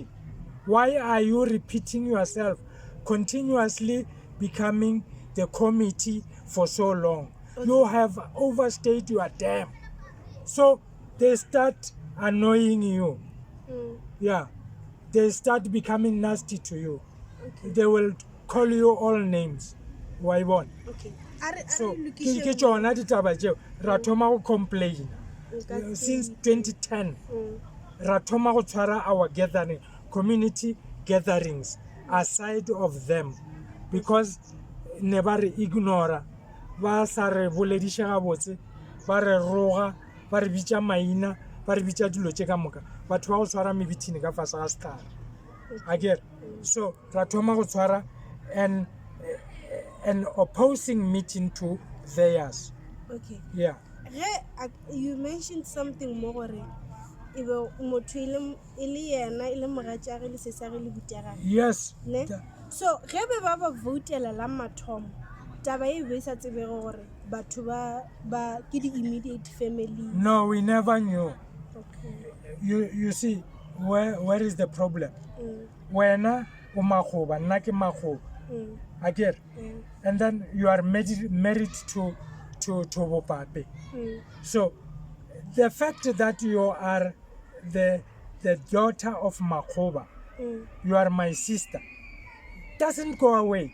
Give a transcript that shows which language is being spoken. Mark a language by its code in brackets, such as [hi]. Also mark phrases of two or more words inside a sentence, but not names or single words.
[en] Why are you repeating yourself, continuously becoming the committee for so long? Okay. You have overstayed your term. So they start annoying you. Yeah, they start becoming nasty to you. Okay. They will call you all names. Why one? Okay. [nso] So ke tsona ditaba tseo ra thoma go complain since 2010. Ra thoma go tshwara [en] our gathering, community gatherings aside of them, because [nso] ne ba re ignora, ba sa re bolediša gabotse, ba re roga, ba re bitša maina, ba re bitša dilo tše ka moka, batho ba go tshwara mebithini ka fase ga setara. Again, so ra thoma go tshwara [en] an opposing meeting to theirs. Okay. Yeah. You mentioned something more. Yes. [nso] So ge be ba ba votela la mathomo, taba e be sa tsebe gore batho ba ke di [en] immediate family. No, we never knew. Okay. You see, where is the problem? [nso] Wena o Makgoba, nna ke Makgoba. [en] Again, and then you are married to Bopape. So the fact that you are the daughter of Makgoba, you are my sister, doesn't go away.